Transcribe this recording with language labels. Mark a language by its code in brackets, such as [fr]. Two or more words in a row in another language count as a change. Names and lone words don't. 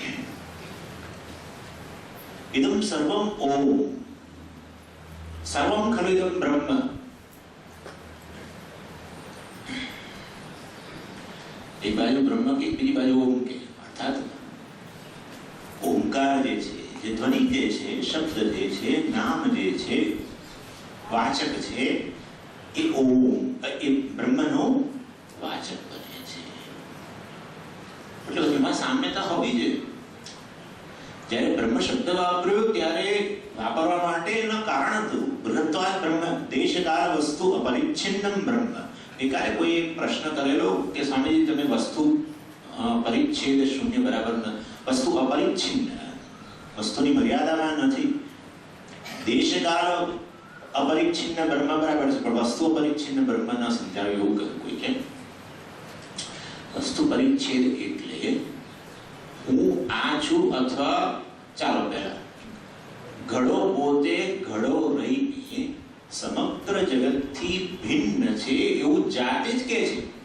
[sa] इदं सर्वं ओम सर्वं खलु इदं ब्रह्म. [gu] એક બાજુ બ્રહ્મ કે બીજી બાજુ ઓમ કે અર્થાત ઓંકાર જે છે જે ધ્વનિ જે છે શબ્દ જે છે નામ જે છે વાચક છે એ ઓમ એ બ્રહ્મનો વાચક બને છે. એટલે એમાં સામ્યતા હોવી જોઈએ. જ્યારે બ્રહ્મ શબ્દ વાપર્યો ત્યારે વાપરવા માટે એનું કારણ હતું [sa] બૃહત્વાદ બ્રહ્મ દેશકાળ વસ્તુ અપરિચ્છિન્નમ બ્રહ્મ. [gu] એકારે કોઈ એક પ્રશ્ન કરેલો કે સ્વામીજી તમે વસ્તુ પરિચ્છેદ શૂન્ય બરાબર વસ્તુ અપરિચ્છિન્ન વસ્તુની મર્યાદામાં નથી. દેશકાળ અપરિચ્છિન્ન બ્રહ્મ બરાબર છે પણ વસ્તુ પરિચ્છિન્ન બ્રહ્મ ના સમજાવે એવું કહ્યું કોઈ કે વસ્તુ પરિચ્છેદ એટલે હું આ છું અથવા ચાલો પહેલા ઘડો પોતે ઘડો રહીને સમગ્ર જગતથી ભિન્ન છે એવું જાતે જ કહે છે.